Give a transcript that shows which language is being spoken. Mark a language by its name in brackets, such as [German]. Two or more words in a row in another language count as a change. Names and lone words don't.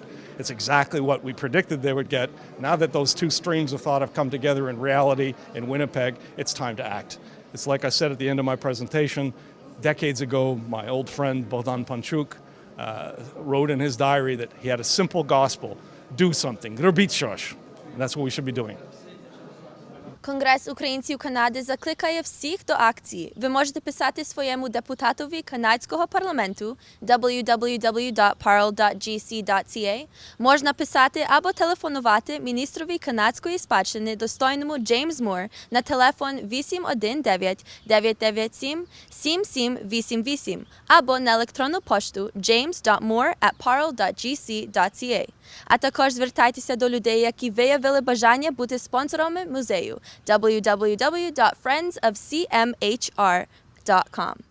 [English] It's exactly what we predicted they would get. Now that those two streams of thought have come together in reality in Winnipeg, it's time to act. It's like I said at the end of my presentation, decades ago, my old friend Bogdan Panchuk wrote in his diary that he had a simple gospel: do something, [Ukrainian] робіть щось. [English] And that's what we should be doing. [Ukrainian] Конгрес українців Канади закликає всіх до акції. Ви можете писати своєму депутатові канадського парламенту www.parl.gc.ca. Можна писати або телефонувати міністрові канадської спадщини достойному Джеймс Мур на телефон 819-997-7788 або на електронну пошту james.moore@parl.gc.ca. А також звертайтеся до людей, які виявили бажання бути спонсорами музею www.friendsofcmhr.com.